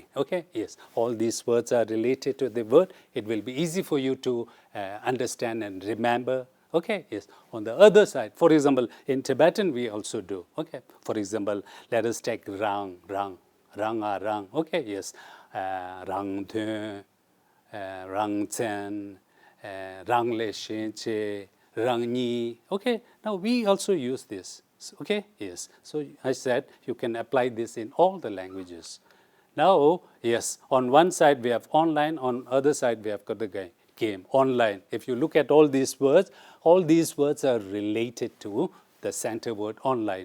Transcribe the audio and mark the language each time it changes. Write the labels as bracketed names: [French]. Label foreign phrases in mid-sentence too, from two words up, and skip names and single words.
[English] Okay, yes, all these words are related to the word. It will be easy for you to understand and remember. Okay, yes. On the other side, for example, in Tibetan we also do. Okay, for example, let us take rang. Okay, yes. [Tibetan] Rang tun, rang chen, rang le shin che, rang ni. [English] Okay, now we also use this. Okay, yes. So I said you can apply this in all the languages. Now, yes, on one side we have online, on other side we have got the game, online. If you look at all these words are related to the center word online.